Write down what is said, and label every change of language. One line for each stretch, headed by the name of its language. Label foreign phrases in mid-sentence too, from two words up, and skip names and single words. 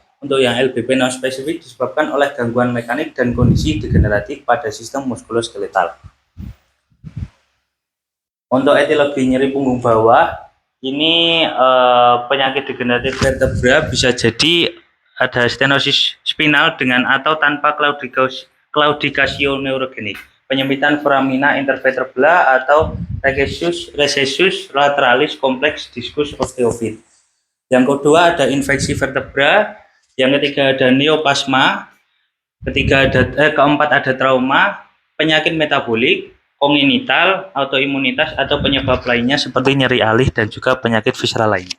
Indonesian: Untuk yang LBP non spesifik disebabkan oleh gangguan mekanik dan kondisi degeneratif pada sistem muskuloskeletal. Untuk etiologi nyeri punggung bawah, ini penyakit degeneratif vertebra bisa jadi ada stenosis spinal dengan atau tanpa claudication neurogenik, penyempitan foramina intervertebra atau
Latin: recessus lateralis
Indonesian: kompleks diskus osteofit. Yang kedua ada infeksi vertebra, yang ketiga ada neoplasma, keempat ada trauma, penyakit metabolik, kongenital, autoimunitas atau penyebab lainnya seperti nyeri alih dan juga penyakit visceral lainnya.